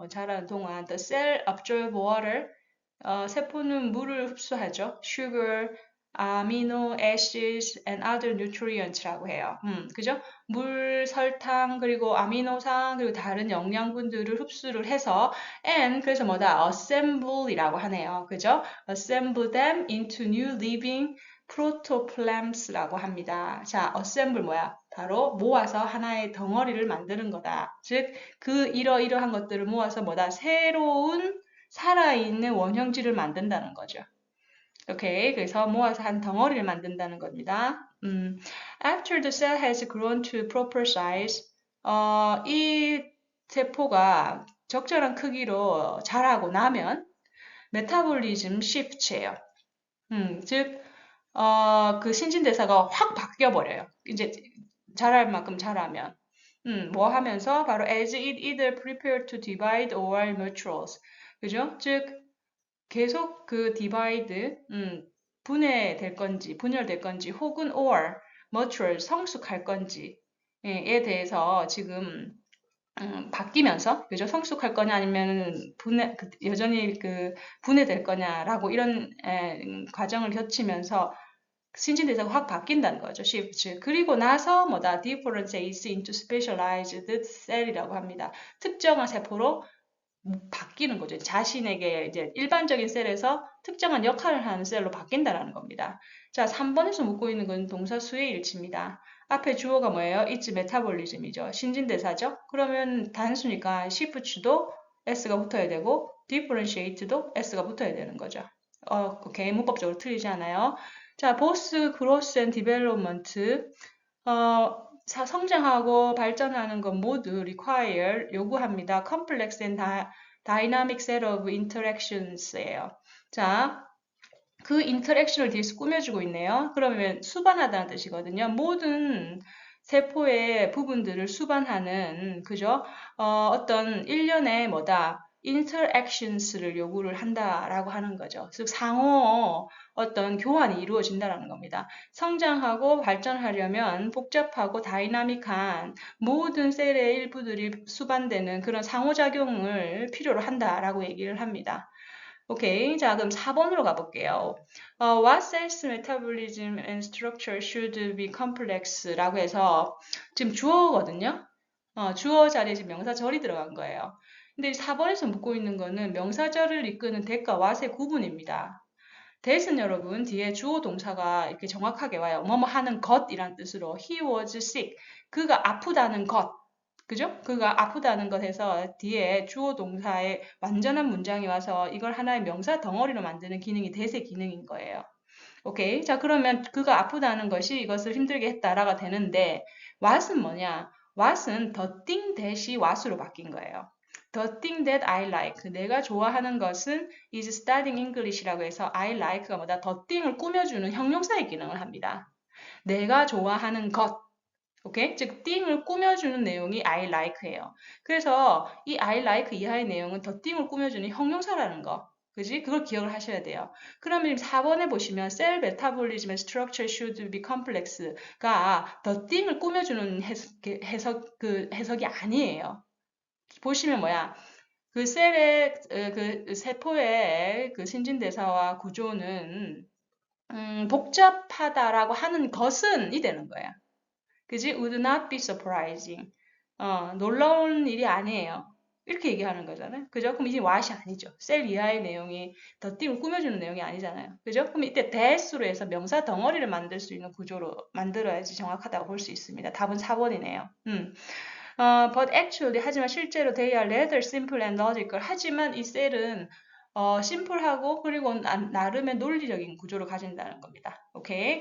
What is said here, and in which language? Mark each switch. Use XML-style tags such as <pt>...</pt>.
<ko>자라는 동안,</ko> <en>the cell absorb water,</en> <ko>세포는 물을 흡수하죠.</ko> <en>Sugar, amino acids, and other nutrients라고 해요.</en> <ko>그죠? 물, 설탕, 그리고 아미노산, 그리고 다른 영양분들을 흡수를 해서, and 그래서 뭐다? assemble이라고 하네요. 그죠?</ko> <en>assemble them into new living 프로토플램스라고 합니다.</en> <ko>자, assemble 뭐야? 바로 모아서 하나의 덩어리를 만드는 거다. 즉, 이러이러한 것들을 모아서 뭐다? 새로운 살아있는 원형질을 만든다는 거죠. 오케이, 그래서 모아서 한 덩어리를 만든다는 겁니다.</ko> <en>After the cell has grown to proper size,</en> <ko>이 세포가 적절한 크기로 자라고 나면 메타볼리즘 시프트예요. 즉 그 신진대사가 확 바뀌어버려요. 이제 자랄 만큼 자라면. 뭐 하면서 바로</ko> <en>as it either prepared to divide or matures.</en> <ko>그죠? 즉, 계속 그 divide, 분해될 건지, 분열될 건지, 혹은 or, mature, 성숙할 건지에 대해서 지금 바뀌면서, 그죠? 성숙할 거냐 아니면 여전히 분해될 거냐라고 이런 과정을 거치면서 신진대사가 확 바뀐다는 거죠. shift. 그리고 나서 뭐다?</ko> <en>differentiates into specialized cell이라고 합니다.</en> <ko>특정한 세포로 바뀌는 거죠. 자신에게 이제 일반적인 셀에서 특정한 역할을 하는 셀로 바뀐다는 겁니다. 자, 3번에서 묻고 있는 건 동사 수의 일치입니다. 앞에 주어가 뭐예요?</ko> <en>it's metabolism이죠.</en> <ko>신진대사죠. 그러면 단수니까 shift도 s가 붙어야 되고 differentiate도 s가 붙어야 되는 거죠. 오케이. 문법적으로 틀리지 않아요.</ko> <en>자, both growth and development.</en> <ko>성장하고 발전하는 것 모두 require, 요구합니다.</ko> <en>complex and dynamic set of interactions예요.</en> <ko>자, 그 인터랙션을 뒤에서 꾸며주고 있네요. 그러면 수반하다는 뜻이거든요. 모든 세포의 부분들을 수반하는, 그죠? 어떤 일련의 뭐다? interactions를 요구를 한다라고 하는 거죠. 즉 상호 어떤 교환이 이루어진다라는 겁니다. 성장하고 발전하려면 복잡하고 다이나믹한 모든 셀의 일부들이 수반되는 그런 상호작용을 필요로 한다라고 얘기를 합니다. 오케이. 자, 그럼 4번으로 가볼게요.</ko> <en>What cells metabolism and structure should be complex?</en> <ko>라고 해서 지금 주어거든요. 주어 자리에 지금 명사절이 들어간 거예요. 근데 4번에서 묻고 있는 거는 명사절을 이끄는 that과 what의 구분입니다. that은 여러분 뒤에 주어 동사가 이렇게 정확하게 와요. 뭐뭐 하는 것이란 뜻으로 he was sick. 그가 아프다는 것. 그죠? 그가 아프다는 것에서 뒤에 주어 동사의 완전한 문장이 와서 이걸 하나의 명사 덩어리로 만드는 기능이 that의 기능인 거예요. 오케이. 자, 그러면 그가 아프다는 것이 이것을 힘들게 했다라가 되는데 what은 뭐냐? what은 the thing that이 what으로 바뀐 거예요.</ko> <en>The thing that I like.</en> <ko>내가 좋아하는 것은</ko> <en>is studying English</en> <ko>라고 해서 I like가 뭐다? the thing을 꾸며주는 형용사의 기능을 합니다. 내가 좋아하는 것. 오케이? 즉, thing을 꾸며주는 내용이 I like예요. 그래서 이 I like 이하의 내용은 the thing을 꾸며주는 형용사라는 거. 그지? 그걸 기억을 하셔야 돼요.</ko> <en>그러면 4번에 보시면 cell metabolism and structure should be complex가 the thing을</en> <ko>꾸며주는 해석이 아니에요. 보시면 뭐야? 그 셀의 그 세포의 그 신진대사와 구조는 복잡하다라고 하는 것은 이 되는 거야. 그지?</ko> <en>Would not be surprising.</en> <ko>놀라운 일이 아니에요. 이렇게 얘기하는 거잖아요. 그죠? 그럼 이제 what이 아니죠. 셀 이하의 내용이 더 띵을 꾸며주는 내용이 아니잖아요. 그죠? 그럼 이때 that으로 해서 명사 덩어리를 만들 수 있는 구조로 만들어야지 정확하다고 볼 수 있습니다. 답은 4번이네요.</ko> <en>But actually,</en> <ko>하지만 실제로</ko> <en>they are rather simple and logical.</en> <ko>하지만 이 셀은 심플하고 그리고 나름의 논리적인 구조를 가진다는 겁니다. 오케이.</ko>